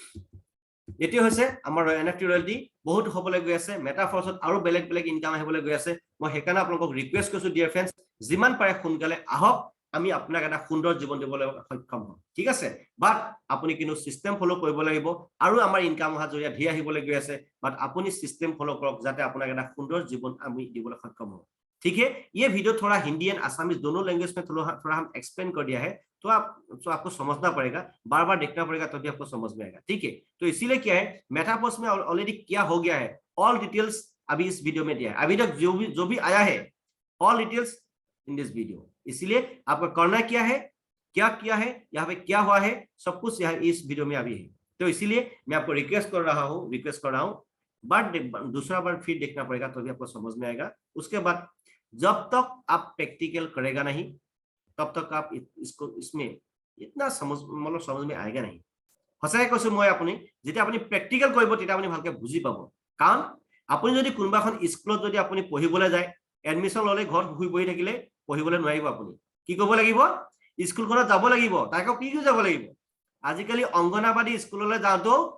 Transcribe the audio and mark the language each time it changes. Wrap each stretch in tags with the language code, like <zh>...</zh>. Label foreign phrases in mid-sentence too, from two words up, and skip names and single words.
<as>এটি হৈছে আমাৰ এনএফটি ৰয়েলটি বহুত হ'বলৈ গৈ আছে মেটাফৰ্সত আৰু বেলেগ বেলেগ ইনকাম আহিবলৈ গৈ আছে মই হেকানে আপোনাক ৰিকুৱেষ্ট কৰিছো</as> <en>dear friends</en> <as>যিমান পাৰে সোনকালে আহক আমি আপোনাক এটা সুন্দৰ জীৱন দিবলৈ সক্ষম হম ঠিক আছে বাট আপুনি কিনো সিস্টেম ফলো কৰিব লাগিব আৰু আমাৰ ইনকাম অহা জৰিয়া ধি আহিবলৈ গৈ আছে বাট আপুনি সিস্টেম ফলো কৰক যাতে আপোনাক এটা সুন্দৰ জীৱন আমি দিবলৈ সক্ষম হম</as> <hi>ठीक है ये वीडियो थोड़ा हिंदी एंड असमीज दोनों लैंग्वेज में थोड़ा हम एक्सप्लेन कर दिया है तो आपको समझना पड़ेगा बार बार देखना पड़ेगा तभी आपको समझ में आएगा ठीक है तो इसीलिए क्या है मेटावर्स में ऑलरेडी क्या हो गया है</hi> <en>all details</en> <hi>अभी इस वीडियो में दिया है अभी तक जो भी आया है</hi> <en>all details in this video</en> <hi>इसीलिए आपको करना क्या है यहाँ पे क्या हुआ है सब कुछ यहाँ इस वीडियो में अभी है तो इसीलिए मैं आपको रिक्वेस्ट कर रहा हूँ बट दूसरा बार फिर देखना पड़ेगा तभी आपको समझ में आएगा उसके बाद जब तक आप प्रैक्टिकल करेगा नहीं तब तक आप इसको इसमें इतना समझ में आएगा नहीं</hi> <as>সঁচাই কৈছো মই আপুনি যেতিয়া আপুনি প্ৰেক্টিকেল কৰিব তেতিয়া আপুনি ভালকে বুজি পাব কাৰণ আপুনি যদি কোনোবা এখন স্কুলত যদি আপুনি পঢ়িবলৈ যায় এডমিশন ললে ঘৰত শুই বহি থাকিলে পঢ়িবলৈ নোৱাৰিব আপুনি কি কৰিব লাগিব স্কুলখনত যাব লাগিব তাকো কি যাব লাগিব আজিকালি অংগনাবাদী স্কুললৈ যাওঁতো</as>